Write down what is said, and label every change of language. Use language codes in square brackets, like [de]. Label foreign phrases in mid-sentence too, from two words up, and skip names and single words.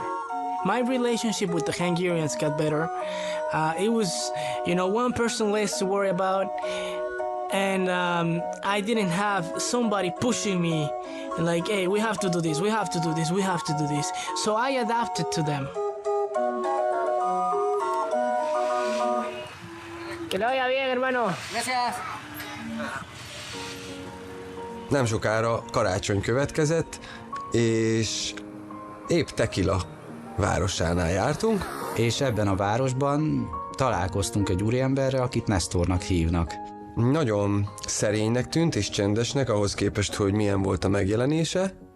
[en] My relationship with the Hungarians got better. It was, one person less to worry about. And I didn't have somebody pushing me like, hey, we have to do this, we have to do this, we have to do this. So I adapted to them. [es] Que lo vaya bien, hermano. Gracias. [hu] Nem sokára karácsony következett, és épp Tequila városánál jártunk. És ebben a városban találkoztunk egy úriemberrel, akit Nestornak hívnak. Nagyon szerénynek tűnt és csendesnek ahhoz képest, hogy milyen volt a megjelenése.